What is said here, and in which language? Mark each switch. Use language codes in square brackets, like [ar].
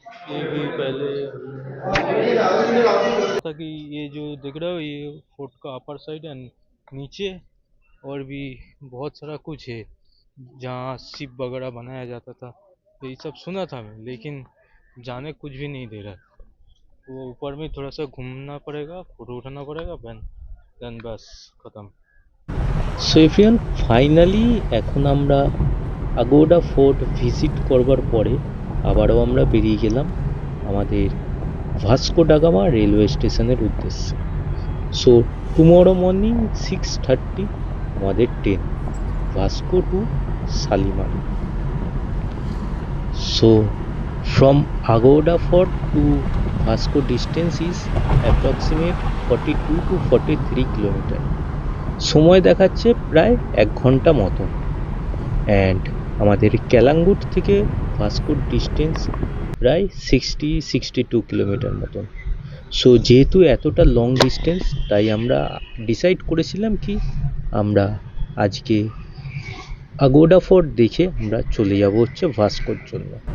[hi] ये भी पहले था कि ये जो देख रहे हो, ये फोर्ट का अपर साइड है, नीचे और भी बहुत सारा कुछ है जहाँ शिप वगैरह बनाया जाता था। ये सब सुना था मैं, लेकिन जाने कुछ भी नहीं दे रहा है। वो ऊपर में थोड़ा सा घूमना पड़ेगा, फोटो उठाना पड़ेगा, देन बस खत्म। [bn] সো এভরিওয়ান, ফাইনালি এখন আমরা আগোডা ফোর্ট ভিজিট করবার পরে আবারও আমরা বেরিয়ে গেলাম আমাদের ভাস্কো ডা গামা রেলওয়ে স্টেশনের উদ্দেশ্যে। সো টুমরো মর্নিং 6:30 আমাদের train Vasco two Shalimar. [en] So from Agoda Fort to Vasco distance is approximate 42 to 43 kilometre. [bn] সময় দেখাচ্ছে প্রায় 1 ঘন্টা মতো। অ্যান্ড আমাদের ক্যালাঙ্গুট থেকে ভাস্কোর ডিস্টেন্স প্রায় 60-62 কিলোমিটার মতন। সো যেহেতু এতটা লং ডিস্টেন্স, তাই আমরা ডিসাইড করেছিলাম কি আমরা আজকে আগোডা ফোর্ট দেখে আমরা চলে যাব হচ্ছে ভাস্কোর জন্য।